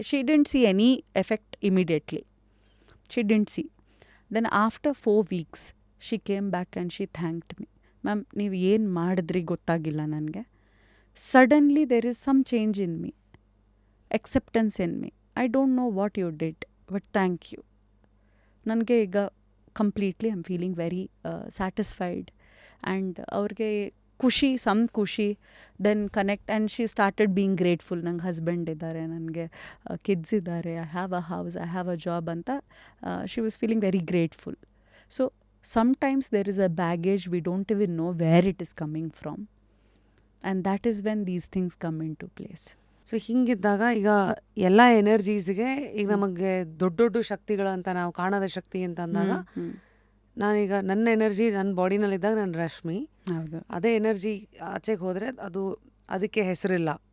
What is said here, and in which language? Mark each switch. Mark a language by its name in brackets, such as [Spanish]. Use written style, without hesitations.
[English] She didn't see any effect immediately, she didn't see. Then after 4 weeks she came back and she thanked me. [Kannada] Ma'am ನೀವು ಏನು ಮಾಡಿದ್ರಿ ಗೊತ್ತಾಗಿಲ್ಲ ನನಗೆ. [English] Suddenly there is some change in me, acceptance in me. I don't know what you did, but thank you. [Kannada] ನನಗೆ ಈಗ [English] completely I am feeling very satisfied and [Kannada] ಅವ್ರಿಗೆ ಖುಷಿ, [English] Some ಖುಷಿ, then connect and she started being grateful. [Kannada] ನಂಗೆ husband ಇದ್ದಾರೆ, ನನಗೆ kids ಇದ್ದಾರೆ, [English] I have a house, I have a job ಅಂತ she was feeling very grateful. So sometimes there is a baggage we don't even know where it is coming from, and that is when these things come into place. [Kannada] So ಹಿಂಗಿದ್ದಾಗ ಈಗ ಎಲ್ಲ ಎನರ್ಜೀಸ್ಗೆ ಈಗ ನಮಗೆ ದೊಡ್ಡ ದೊಡ್ಡ ಶಕ್ತಿಗಳು ಅಂತ ನಾವು ಕಾಣದ ಶಕ್ತಿ ಅಂತ ಅಂದಾಗ ನಾನೀಗ ನನ್ನ ಎನರ್ಜಿ ನನ್ನ ಬಾಡಿನಲ್ಲಿದ್ದಾಗ ನಾನು ರಶ್ಮಿ, ಹೌದು, ಅದೇ ಎನರ್ಜಿ ಆಚೆಗೆ ಹೋದರೆ ಅದು ಅದಕ್ಕೆ ಹೆಸರಿಲ್ಲ.